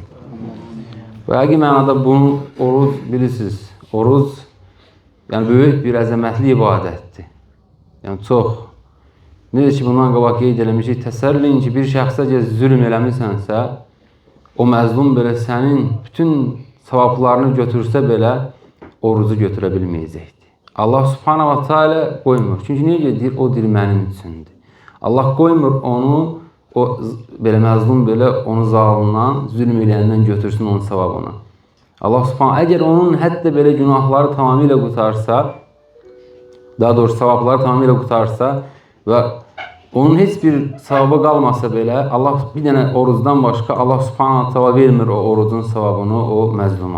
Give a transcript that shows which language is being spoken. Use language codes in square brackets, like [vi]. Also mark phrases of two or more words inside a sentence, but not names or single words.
[az] Və həqiqi mənada bunu oruc, bilirsiniz, oruc yəni böyük bir əzəmətli ibadətdir. Yəni çox. Necə ki, bundan qabaq qeyd eləmişik, təsəvvürləyin ki, bir şəxsə zülm eləmişsənsə, o məzlum belə sənin bütün savablarını götürsə belə, orucu götürə bilməyəcəkdir. [ar] الله سبحانه وتعالى [az] qoymur. Çünki niyə deyir, o dil mənim üçündür. Allah qoymur onu, o belə məzlum belə onu zalımdan, zülm eləyəndən götürsün onun savabını. Allah subhanahu, əgər onun hətta belə günahları tamamilə qutarsa, daha doğrusu savabları tamamilə qutarsa və onun heç bir savabı qalmasa belə, Allah bir dənə orucdan başqa [ar] الله سبحانه تعالى [az] vermir o orucun savabını o məzluma.